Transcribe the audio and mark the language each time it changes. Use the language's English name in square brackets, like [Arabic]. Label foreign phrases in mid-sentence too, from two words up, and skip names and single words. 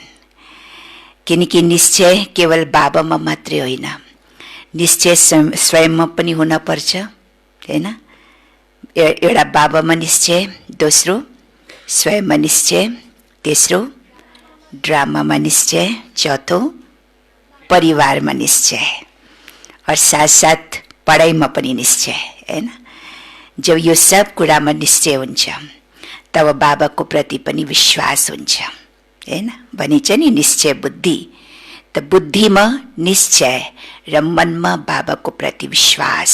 [Nepali] किनकि निश्चय केवल बाबामा मात्रै होइन, निश्चय स्वयंमा पनि हुन पर्छ, हैन? एउटा बाबामा निश्चय, दोस्रो स्वयंमा निश्चय, तेस्रो ड्रामामा निश्चय, चौथो परिवारमा निश्चय, और साथ साथ पढाइमा पनि निश्चय, हैन? जब यो सब कुरामा निश्चय हुन्छ तब बाबाको प्रति पनि विश्वास हुन्छ, हैन? भनिन्छ नि निश्चय बुद्धि। त बुद्धिमा निश्चय र मनमा बाबाको प्रति विश्वास।